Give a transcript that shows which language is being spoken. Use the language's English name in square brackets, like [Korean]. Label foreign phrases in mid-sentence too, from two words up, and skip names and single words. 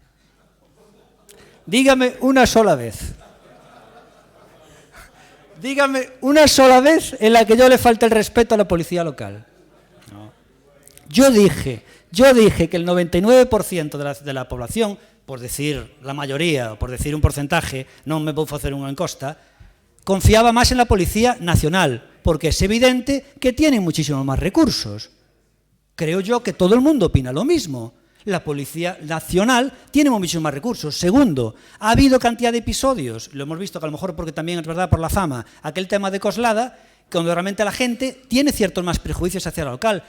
[Spanish] Dígame una sola vez. Dígame una sola vez en la que yo le falte el respeto a la policía local. No. Yo dije que el 99% de la población, por decir la mayoría, o por decir un porcentaje, [Galician] non me vou facer unha encosta, [Spanish] confiaba más en la Policía Nacional, porque es evidente que tienen muchísimos más recursos. Creo yo que todo el mundo opina lo mismo. La Policía Nacional tiene muchísimos más recursos. Segundo, ha habido cantidad de episodios, lo hemos visto que a lo mejor porque también es verdad por la fama, aquel tema de Coslada, cuando realmente la gente tiene ciertos más prejuicios hacia la local.